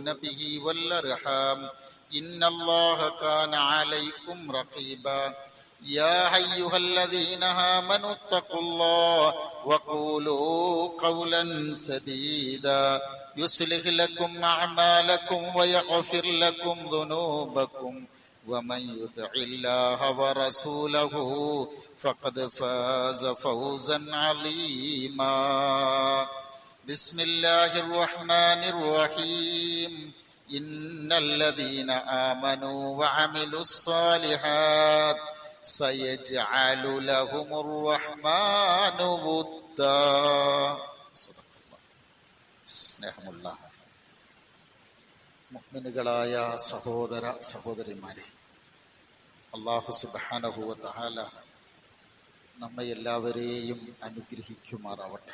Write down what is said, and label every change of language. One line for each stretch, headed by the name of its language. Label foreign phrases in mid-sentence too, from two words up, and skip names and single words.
Arabic: به والأرحام إن الله كان عليكم رقيبا يا أيها الذين آمنوا اتقوا الله وقولوا قولا سديدا يصلح لكم أعمالكم ويغفر لكم ذنوبكم ومن يطع الله ورسوله فقد فاز فوزا عظيما بسم الله الرحمن الرحيم إن الذين آمنوا وعملوا الصالحات سيجعل لهم الرحمن ودا
Malayalam: സ്നേഹമുള്ള മുഅ്മിനുകളായ സഹോദര സഹോദരിമാരെ, അല്ലാഹു
Arabic: سبحانه وتعالى
Malayalam: നമ്മെ എല്ലാവരെയും അനുഗ്രഹിക്കുമാറാവട്ടെ.